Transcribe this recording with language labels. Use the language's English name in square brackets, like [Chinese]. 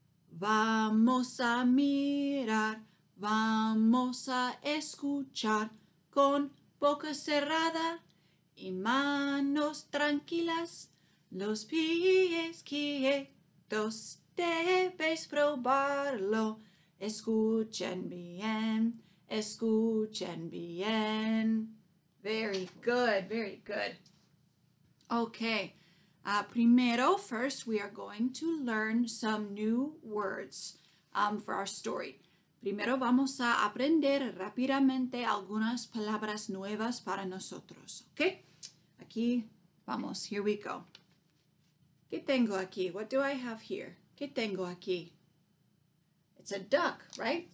[Spanish] Vamos a mirar, vamos a escuchar con boca cerrada y manos tranquilas. Los pies quietos. Debes probarlo. Escuchen bien, escuchen bien. [English] Very good, very good. Okay, first we are going to learn some new words for our story. [Spanish] Primero vamos a aprender rápidamente algunas palabras nuevas para nosotros, okay? Aquí vamos, [English] here we go. [Spanish] ¿Qué tengo aquí? [English] What do I have here? [Spanish] ¿Qué tengo aquí? [English] It's a duck, right?